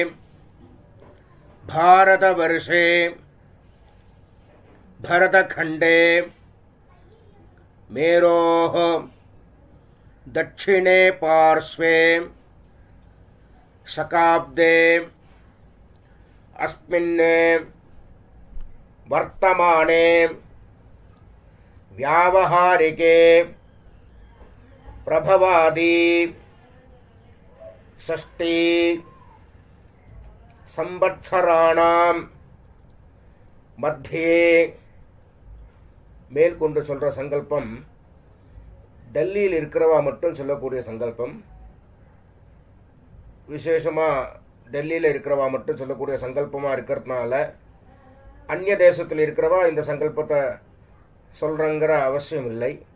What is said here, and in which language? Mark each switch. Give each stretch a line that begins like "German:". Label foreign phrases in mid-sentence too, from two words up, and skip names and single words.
Sanskrit: भारतवर्षे भरतखण्डे मेरोः दक्षिणे पार्श्वे शकाब्दे अस्मिन् वर्तमाने व्यावहारिके प्रभवादि षष्ठी संवत्सराणां मध्ये
Tamil: மேற்கொண்டு சொல்கிற சங்கல்பம் டெல்லியில் இருக்கிறவா மட்டும் சொல்லக்கூடிய சங்கல்பம். விசேஷமாக டெல்லியில் இருக்கிறவா மட்டும் சொல்லக்கூடிய சங்கல்பமாக இருக்கிறதுனால அந்நிய தேசத்தில் இருக்கிறவா இந்த சங்கல்பத்தை சொல்கிறங்கிற அவசியம் இல்லை.